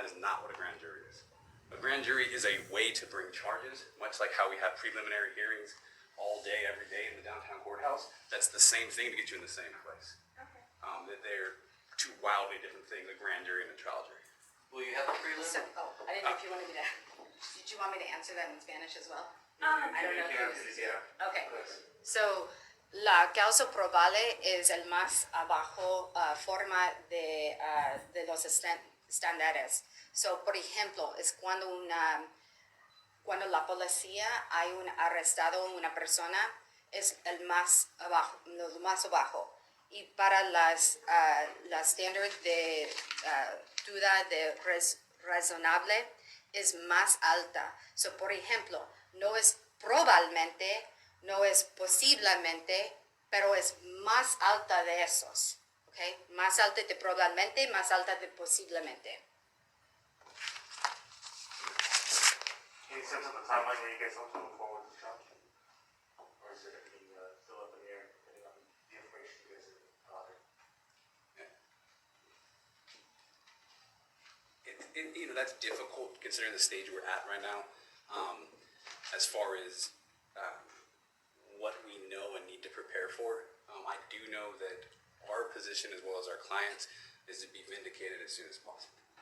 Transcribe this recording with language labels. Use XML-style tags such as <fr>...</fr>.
<en>That is not what a grand jury is. A grand jury is a way to bring charges, much like how we have preliminary hearings all day, every day in the downtown courthouse. That's the same thing to get you in the same place. Okay. That they're two wildly different things, a grand jury and a trial jury. Will you have a prelim? So, I didn't know if you wanted me to, did you want me to answer that in Spanish as well? I don't know. Yeah. Okay, so</en> <es>la causa probable es el más abajo forma de los estándares.</es> <en>So,</en> <es>por ejemplo, es cuando la policía hay arrestado una persona, es el más abajo, lo más abajo. Y para las estándares de duda de razonable es más alta.</es> <en>So,</en> <es>por ejemplo, no es probablemente, no es posiblemente, pero es más alta de esos.</es> <en>Okay?</en> <es>Más alta de probablemente, más alta de posiblemente.</es> <en>Any sense of the timeline when you guys hope to move forward with the trial? Or is it going to be still up in the air depending on the information you guys are gathering? That's difficult considering the stage we're at right now. As far as what we know and need to prepare for, I do know that our position as well as our clients is to be vindicated as soon as possible.</en>